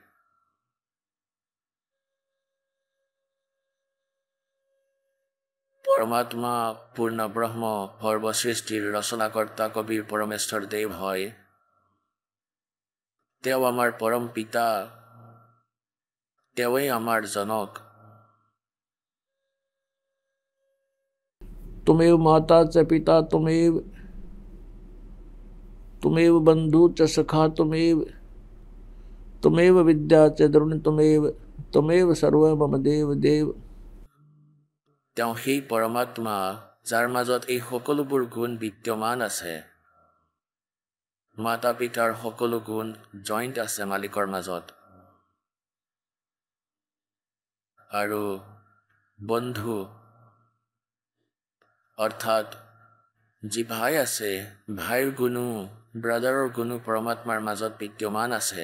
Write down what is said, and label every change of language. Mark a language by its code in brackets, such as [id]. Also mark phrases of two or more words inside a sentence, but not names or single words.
[as] পৰমাত্মা পূৰ্ণ ব্ৰহ্ম সৰ্বসৃষ্টিৰ ৰচনাকৰ্তা কবিৰ পৰমেশ্বৰ দেৱ হয়। তেওঁ আমাৰ পৰম পিতা, তেওঁৱেই আমাৰ জনক। [sa] तुमेव माता च पिता तुमेव, तुमेव बंधु च सखा तुमेव, तुमेव विद्या च द्रोणी तुमेव सर्व मम देव देव। [as] তেওঁ সেই পৰমাত্মা যাৰ মাজত এই সকলোবোৰ গুণ বিদ্যমান আছে। মাতা পিতাৰ সকলো গুণ জইণ্ট আছে মালিকৰ মাজত। আৰু বন্ধু অৰ্থাৎ যি ভাই আছে, ভাইৰ গুণো ব্ৰাদাৰৰ গুণো পৰমাত্মাৰ মাজত বিদ্যমান আছে।